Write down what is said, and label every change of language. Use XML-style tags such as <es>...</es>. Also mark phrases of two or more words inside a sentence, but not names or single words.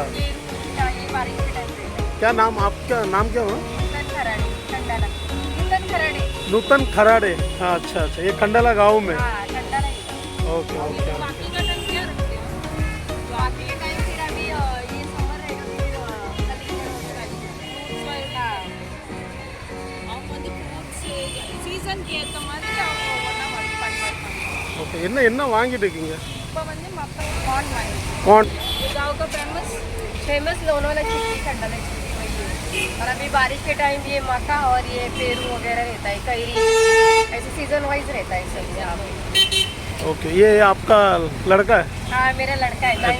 <hi>ये बारिश के टाइम रहता है। क्या नाम, आपका नाम क्या हुआ? नूतन खराड़े। हाँ, अच्छा अच्छा, ये खंडाला गांव में? हाँ, खंडाला। ओके ओके। बाकी का टाइम क्या रखते हो? बाकी का टाइम फिर अभी ये समर है फिर</hi> <ta>சீசன் ஏத்த மாதிரி அவங்க ஒண்ணா வந்து பண்ணுவாங்க. ஓகே, என்ன வாங்கிட்டு இருக்கீங்க? இப்போ வந்து மக்காய் கார்ன் வாங்கிருக்கோம்.</ta> <hi>कौन? ये गांव का फेमस लोनावाला चिक्की खंडाला चिक्की वही है। और अभी बारिश के टाइम ये मक्का और ये पेरू वगैरह रहता है, कैरी, ऐसे</hi> <en>season wise</en> <hi>रहता है सब यहाँ पे। ओके, ये आपका लड़का है? हाँ, मेरा लड़का है, 9th</hi>